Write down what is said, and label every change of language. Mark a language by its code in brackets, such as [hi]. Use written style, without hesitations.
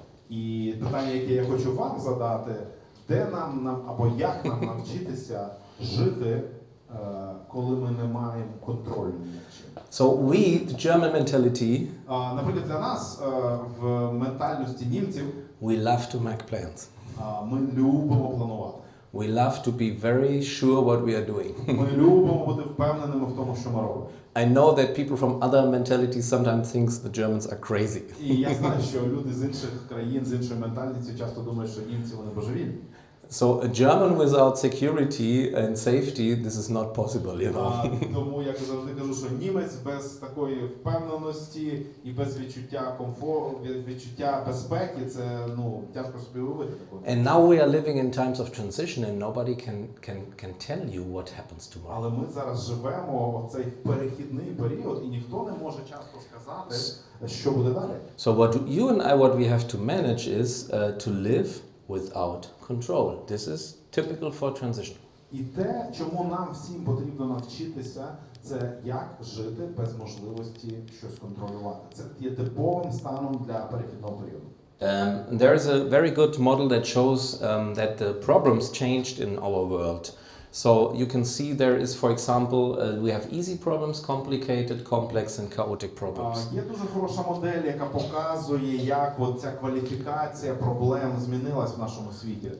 [uk] І питання, яке я хочу вам задати, де нам або як нам навчитися жити, коли ми не маємо контролю ніякого? [en] So we, the German mentality, [uk] наприклад, для нас в ментальності німців [en] we love to make plans. [uk] Ми любимо планувати. [en] We love to be very sure what we are doing. [uk] Ми любимо бути впевненими в тому, що ми робимо. [en] I know that people from other mentalities sometimes think the Germans are crazy. [uk] І я знаю, що люди з інших країн, з іншої ментальності часто думають, що німці вони божевільні. [en] So a German without security and safety, this is not possible, you know. [uk] Тому я завжди кажу, що німець без такої впевненості і без відчуття комфорту, відчуття безпеки, це тяжко собі уявити такого. [en] And now we are living in times of transition and nobody can tell you what happens tomorrow. [uk] Але ми зараз живемо в цей перехідний період, і ніхто не може часто сказати, що буде далі. [en] So what you and I, what we have to manage is to live without control. This is typical for transition. [uk] І те, чому нам всім потрібно навчитися, це як жити без можливості щось контролювати. Це є типовим станом для перехідного періоду. [en] There is a very good model that shows that the problems changed in our world. So you can see there is, for example, we have easy problems, complicated, complex and chaotic problems. [uk] Є дуже хороша модель, яка показує, як от ця кваліфікація проблем змінилась в нашому світі.